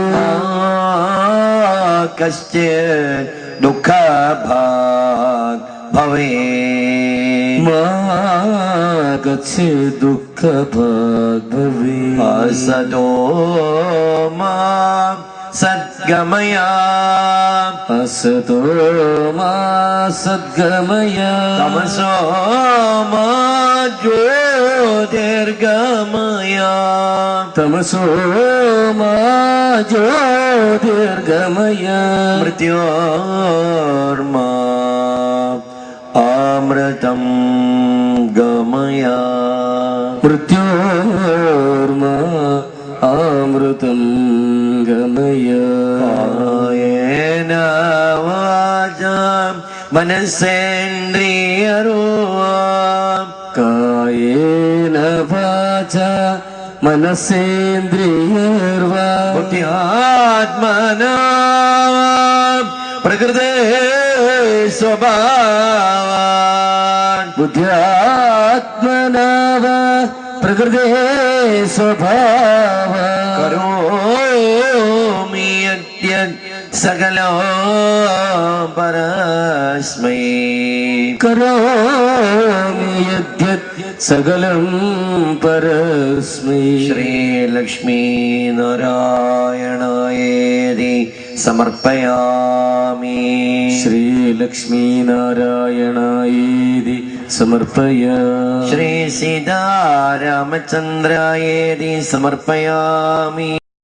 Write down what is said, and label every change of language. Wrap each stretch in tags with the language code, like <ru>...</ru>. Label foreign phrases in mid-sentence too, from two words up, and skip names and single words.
<sa>കശ്ചിത് ദുഃഖഭാഗ് ഭവേത് മാ കശ്ചിത് ദുഃഖഭാഗ് ഭവേത് അസതോ മാ സദ്ഗമയ असतो मा सद्गमय തമസോ മാ ജ്യോതിർഗമയ तमसो मा ज्योतिर्गमय മൃത്യോർമാ അമൃതം ഗമയ मृत्योर्मा अमृतं गमय കായേന വാചാം മനസേന്ദ്രിയർവാ कायेन वाचा मनसेन्द्रियर्वा ബുദ്ധ്യാത്മനാ പ്രകൃതേ സ്വഭാവാൻ बुद्ध्यात्मना वा प्रकृते स्वभाव കരോമി യദ്യത് സകലോ പരസ്മൈ करोमि यद्यत् सकलं परस्मै ശ്രീലക്ഷ്മീ നാരായണായേതി സമർപ്പയാമി श्रीलक्ष्मीनारायणायेति समर्पय ശ്രീ സീതാരാമചന്ദ്രായേതി സമർപ്പയാമി</sa>